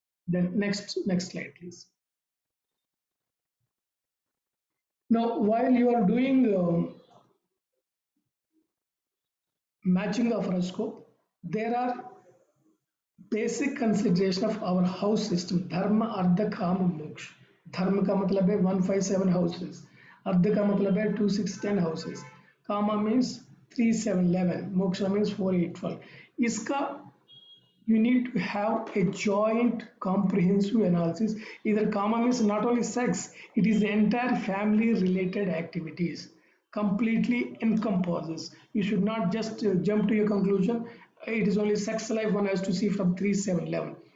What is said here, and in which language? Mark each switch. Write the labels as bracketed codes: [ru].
[en] Then next slide, please. Now, while you are doing matching of horoscope, there are basic consideration of our house system. Dharma, Ardha, Kama, Moksha. [hi] Dharma का मतलब है 157 houses. Ardha का मतलब है 2, 6, 10 houses. [en] Kama means 3, 7, 11. Moksha means 4, 8, 12. इसका you need to have a joint comprehensive analysis. Either Kama means not only sex, it is the entire family related activities, completely encompasses. You should not just jump to your conclusion. It is only sex life one has to see from 3, 7, 11.